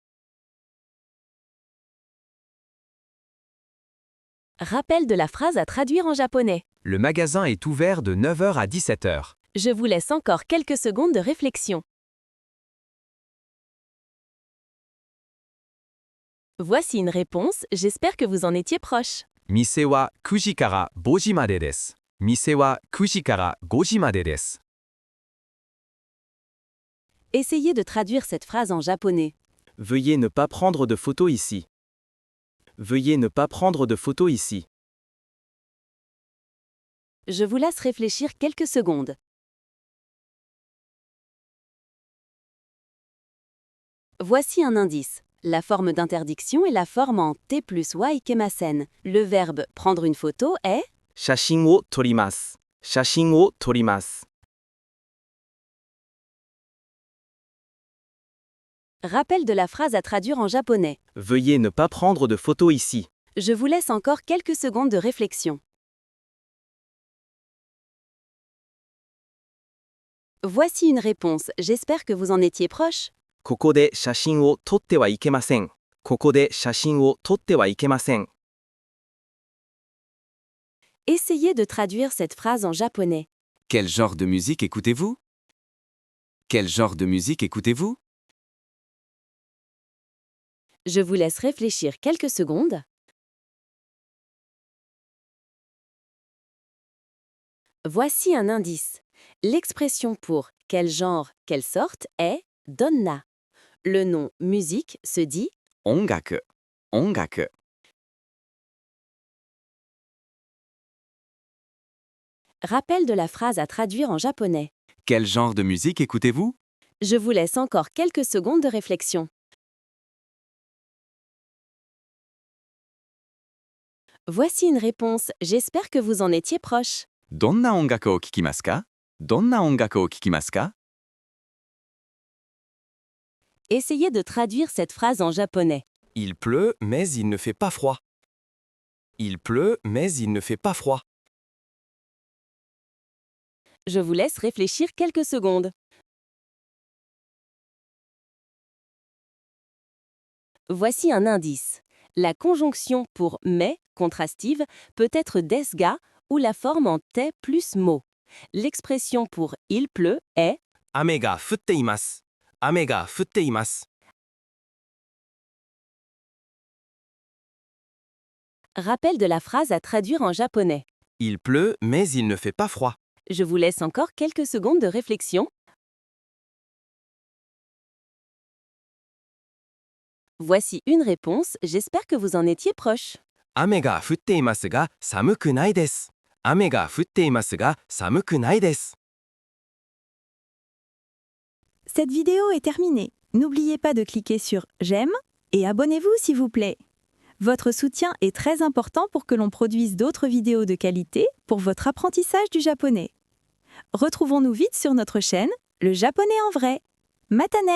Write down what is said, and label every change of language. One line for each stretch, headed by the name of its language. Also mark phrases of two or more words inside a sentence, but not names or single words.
French: rappel de la phrase à traduire en japonais. Le magasin est ouvert de 9 heures à 17 heures. Je vous laisse encore quelques secondes de réflexion. Voici une réponse, j'espère que vous en étiez proche.
Japanese: 店は9時から5時までです。店は9時から5時までです。
French: Essayez de traduire cette phrase en japonais. Veuillez ne pas prendre de photos ici. Veuillez ne pas prendre de photos ici. Je vous laisse réfléchir quelques secondes. Voici un indice. La forme d'interdiction est la forme en T plus
Japanese: はいけません.
French: Le verbe prendre une photo est
Japanese: 写真を撮ります。写真を撮ります。
French: rappel de la phrase à traduire en japonais. Veuillez ne pas prendre de photos ici. Je vous laisse encore quelques secondes de réflexion. Voici une réponse, j'espère que vous en étiez proche.
Japanese: ここで写真を撮ってはいけません。ここで写真を撮ってはいけません。
French: Essayez de traduire cette phrase en japonais. Quel genre de musique écoutez-vous? Quel genre de musique écoutez-vous? Je vous laisse réfléchir quelques secondes. Voici un indice. L'expression pour quel genre, quelle sorte est donna. Le nom musique se dit
Japanese: 音楽、音楽。
French: rappel de la phrase à traduire en japonais. Quel genre de musique écoutez-vous? Je vous laisse encore quelques secondes de réflexion. Voici une réponse, j'espère que vous en étiez proche.
Japanese: どんな音楽を聴きますか？どんな音楽を聴きますか？
French: Essayez de traduire cette phrase en japonais. Il pleut, mais il ne fait pas froid. Il pleut, mais il ne fait pas froid. Je vous laisse réfléchir quelques secondes. Voici un indice. La conjonction pour mais contrastive peut être des ga ou la forme en te plus mo. L'expression pour il pleut est
Japanese: 雨が降っています。雨が降っています。
French: rappel de la phrase à traduire en japonais. Il pleut, mais il ne fait pas froid. Je vous laisse encore quelques secondes de réflexion. Voici une réponse, j'espère que vous en étiez proche.
Japanese: 雨が降っていますが寒くないです。雨が降っていますが寒くないです。
French: Cette vidéo est terminée. N'oubliez pas de cliquer sur j'aime et abonnez-vous s'il vous plaît. Votre soutien est très important pour que l'on produise d'autres vidéos de qualité pour votre apprentissage du japonais. Retrouvons-nous vite sur notre chaîne, le japonais en vrai.